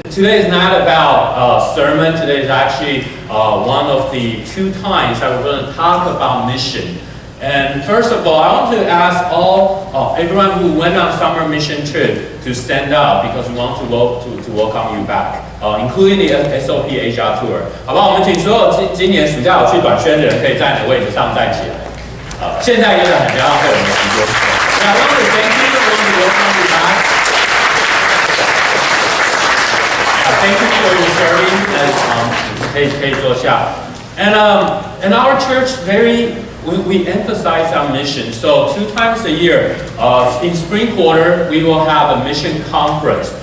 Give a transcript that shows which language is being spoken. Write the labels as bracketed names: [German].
[English] Today is not about sermon. Today is actually one of the 2 times that we're going to talk about mission. And first of all, I want to ask everyone who went on summer mission trip to stand up because we want to welcome you back, including the SOP Asia Tour. [Chinese] 好不好？我们请所有今年暑假有去短宣的人可以在你的位置上站起来。现在也很不要浪费我们的时间。 [English] I want to thank you. I want to welcome you back. Thank you for your serving. [Chinese] 可以坐下。 [English] And our church we emphasize our mission. So 2 times a year, in spring quarter, we will have a mission conference.